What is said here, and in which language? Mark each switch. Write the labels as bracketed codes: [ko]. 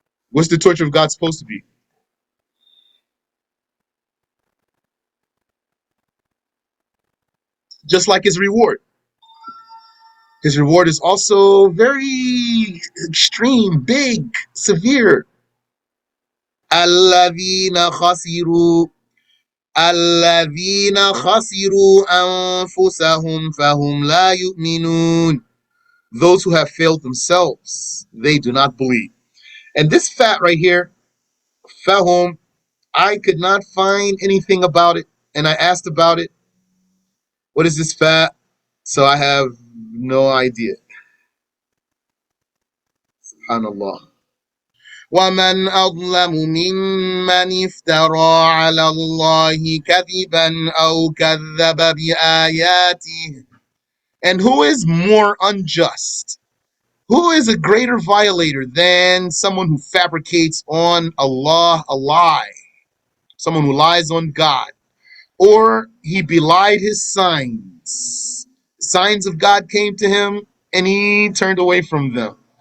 [en] What's the torture of God supposed to be? Just like his reward. His reward is also very extreme, big, severe. [ar] الذين خسروا الذين خسروا أنفسهم فهم لا يؤمنون. [en] Those who have failed themselves, they do not believe. And this fat right here, fahum, I could not find anything about it, and I asked about it. What is this fat? So I have no idea. Subhanallah. [ar] ومن أظلم ممن افترى على الله كذبا أو كذب بآياته. [en] And who is more unjust? Who is a greater violator than someone who fabricates on Allah a lie? Someone who lies on God. Or he belied his signs. Signs of God came to him and he turned away from them.